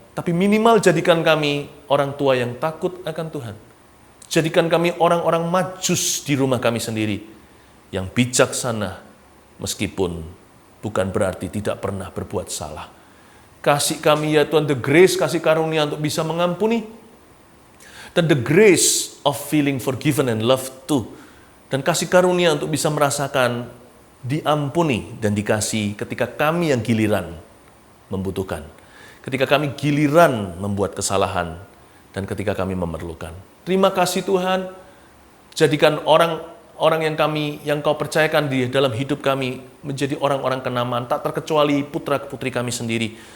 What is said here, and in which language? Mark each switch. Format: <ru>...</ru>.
<id>Tapi minimal jadikan kami orang tua yang takut akan Tuhan. Jadikan kami orang-orang majus di rumah kami sendiri, yang bijaksana, meskipun bukan berarti tidak pernah berbuat salah. Kasih kami ya Tuhan,</id> <en>the grace,</en> <id>kasih karunia untuk bisa mengampuni. Dan</id> <en>the grace of feeling forgiven and loved too.</en> <id>Dan kasih karunia untuk bisa merasakan diampuni dan dikasih ketika kami yang giliran membutuhkan. Ketika kami giliran membuat kesalahan. Dan ketika kami memerlukan. Terima kasih Tuhan. Jadikan orang yang Kau percayakan di dalam hidup kami menjadi orang-orang kenamaan, tak terkecuali putra-putri kami sendiri.</id>